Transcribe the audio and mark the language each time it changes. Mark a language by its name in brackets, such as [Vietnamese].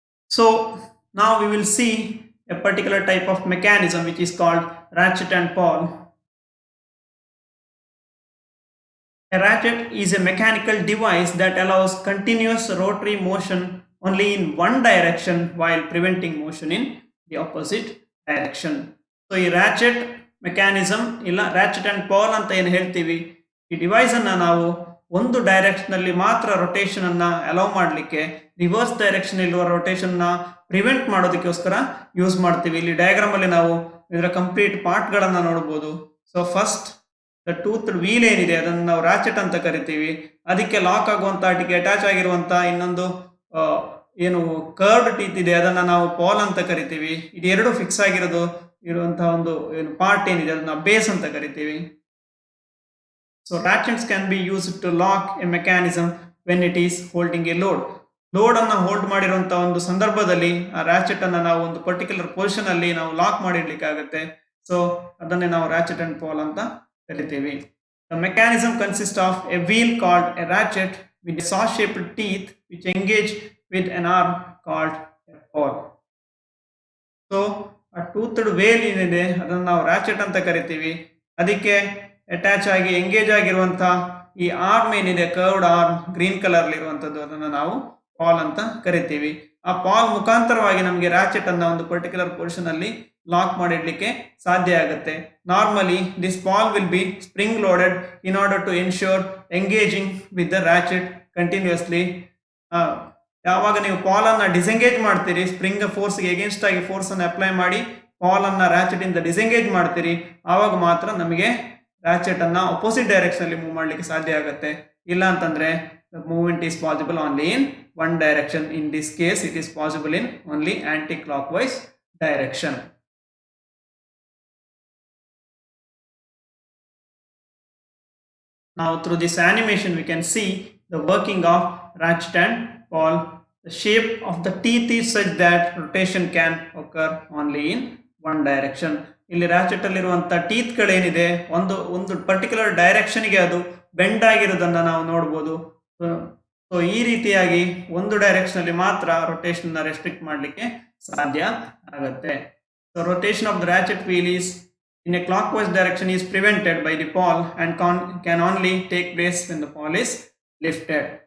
[English] So now we will see a particular type of mechanism which is called ratchet and pawl. A ratchet is a mechanical device that allows continuous rotary motion only in one direction while preventing motion in the opposite direction. [Kannada] So ಈ ratchet mechanism ಇಲ್ಲ ratchet and pawl ಅಂತ ಏನು ಹೇಳ್ತೀವಿ, ಈ device ಅನ್ನ ನಾವು ಒಂದು direction ಅಲ್ಲಿ ಮಾತ್ರ ರೊಟೇಷನ್ ಅನ್ನ ಅಲೌ ಮಾಡಲಿಕ್ಕೆ, ರಿವರ್ಸ್ ಡೈರೆಕ್ಷನ್ ಇರುವ ರೊಟೇಷನ್ ನ ಪ್ರಿವೆಂಟ್ ಮಾಡೋದಕ್ಕೋಸ್ಕರ ಯೂಸ್ ಮಾಡ್ತೀವಿ. ಇಲ್ಲಿ ಡಯಾಗ್ರಾಮ್ ಅಲ್ಲಿ ನಾವು ಇದರ ಕಂಪ್ಲೀಟ್ ಪಾರ್ಟ್ ಗಳನ್ನ ನೋಡಬಹುದು. So first the tooth wheel ಏನಿದೆ ಅದನ್ನು ನಾವು ರಾಚೆಟ್ ಅಂತ ಕರಿತೀವಿ. ಅದಕ್ಕೆ ಲಾಕ್ ಆಗುವಂತ ಅದಕ್ಕೆ ಅಟ್ಯಾಚ್ ಆಗಿರುವಂತ ಇನ್ನೊಂದು ಏನು ಕರ್ವ್ಡ್ ಟೀತ್ ಇದೆ ಅದನ್ನ ನಾವು ಪಾಲ್ ಅಂತ ಕರಿತೀವಿ. ಇದು ಎರಡು ಫಿಕ್ಸ್ ಆಗಿರೋದು ಇರುವಂತಹ ಒಂದು ಏನು ಪಾರ್ಟ್ ಏನಿದೆ ಅದನ್ನ ಬೇಸ್ ಅಂತ ಕರಿತೀವಿ. [English] So ratchets can be used to lock a mechanism when it is holding a load. [Kannada] Load ಅನ್ನ ಹೋಲ್ಡ್ ಮಾಡಿರುವಂತಹ ಒಂದು ಸಂದರ್ಭದಲ್ಲಿ ಆ ರಾಚೆಟ್ ಅನ್ನ ನಾವು ಒಂದು ಪರ್ಟಿಕ್ಯುಲರ್ ಪೊಸಿಷನ್ ಅಲ್ಲಿ ನಾವು ಲಾಕ್ ಮಾಡಿಡ್ಲಿಕ್ಕಾಗುತ್ತೆ. ಸೊ ಅದನ್ನೇ ನಾವು ರಾಚೆಟ್ ಅಂಡ್ ಪಾಲ್ ಅಂತ ಕರಿತೀವಿ. [English] The mechanism consists of a wheel called a ratchet with a saw-shaped teeth which engage with an arm called a pawl. [Kannada] So ಆ ಟೂತ್ಡ್ ವೇಲ್ ಏನಿದೆ ಅದನ್ನ ನಾವು ರಾಚೆಟ್ ಅಂತ ಕರಿತೀವಿ. ಅದಕ್ಕೆ ಅಟ್ಯಾಚ್ ಆಗಿ ಎಂಗೇಜ್ ಆಗಿರುವಂತಹ ಈ ಆರ್ಮ್ ಏನಿದೆ, ಕರ್ವ್ಡ್ ಆರ್ಮ್ ಗ್ರೀನ್ ಕಲರ್ ಇರುವಂತದ್ದು, ಅದನ್ನ ನಾವು ಪಾಲ್ ಅಂತ ಕರಿತೀವಿ. ಆ ಪಾಲ್ ಮುಖಾಂತರವಾಗಿ ನಮಗೆ ರಾಚೆಟ್ ಅನ್ನ ಒಂದು ಪರ್ಟಿಕ್ಯುಲರ್ ಪೊಸಿಷನ್ ಅಲ್ಲಿ ಲಾಕ್ ಮಾಡಿಡ್ಲಿಕ್ಕೆ ಸಾಧ್ಯ ಆಗುತ್ತೆ. [English] Normally this pawl will be spring loaded in order to ensure engaging with the ratchet continuously. [Kannada] ಯಾವಾಗ ನೀವು ಪಾಲ್ ಅನ್ನ ಡಿಸೆಂಗೇಜ್ ಮಾಡ್ತೀರಿ, ಸ್ಪ್ರಿಂಗ್ ಫೋರ್ಸ್ಗೆ ಎಗೇನ್ಸ್ಟ್ ಆಗಿ ಫೋರ್ಸ್ ಅನ್ನು ಅಪ್ಲೈ ಮಾಡಿ ಪಾಲ್ ಅನ್ನ ರಾಚೆಟ್ ಇಂದ ಡಿಸೆಂಗೇಜ್ ಮಾಡ್ತೀರಿ, ಆವಾಗ ಮಾತ್ರ ನಮಗೆ ರಾಚೆಟ್ ಅನ್ನ ಅಪೋಸಿಟ್ ಡೈರೆಕ್ಷನ್ ಅಲ್ಲಿ ಮೂವ್ ಮಾಡ್ಲಿಕ್ಕೆ ಸಾಧ್ಯ ಆಗುತ್ತೆ. ಇಲ್ಲ ಅಂತಂದ್ರೆ [English] the movement is possible only in one direction. In this case it is possible in only anti-clockwise direction. Now through this animation we can see the working of ratchet and pawl. The shape of the teeth is such that rotation can occur only in one direction. [Kannada] ಇಲ್ಲಿ ರಾಚೆಟ್ ಅಲ್ಲಿರುವಂತಹ teeth ಗಳೇನಿದೆ ಒಂದು particular ಡೈರೆಕ್ಷನ್ಗೆ ಅದು bend ಆಗಿರೋದನ್ನ ನಾವು ನೋಡಬಹುದು. So ಈ ರೀತಿಯಾಗಿ ಒಂದು direction ಅಲ್ಲಿ ಮಾತ್ರ ರೊಟೇಷನ್ ರೆಸ್ಟ್ರಿಕ್ಟ್ ಮಾಡಲಿಕ್ಕೆ ಸಾಧ್ಯ ಆಗುತ್ತೆ. [English] So rotation of the ratchet wheel is in a clockwise direction is prevented by the pawl and can only take place when the pawl is lifted.